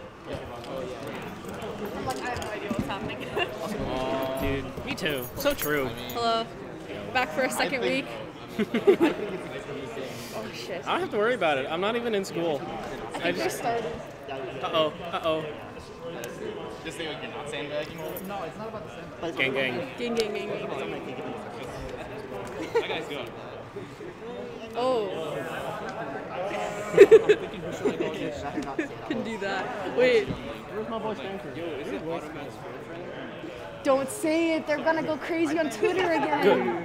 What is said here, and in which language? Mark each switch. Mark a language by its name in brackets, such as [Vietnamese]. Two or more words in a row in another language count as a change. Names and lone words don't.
[English] I'm like, I have no idea what's happening. Dude, me too. So true. Hello. Back for a second week. Oh shit. I don't have to worry about it. I'm not even in school. I just started. Uh-oh. Uh-oh. Just say like you're not sandbagging. Gang, gang. Gang, gang, gang, gang. That guy's good. Oh. Can do that. Wait. Where's my boy Stanford? Don't say it. They're gonna go crazy on Twitter again.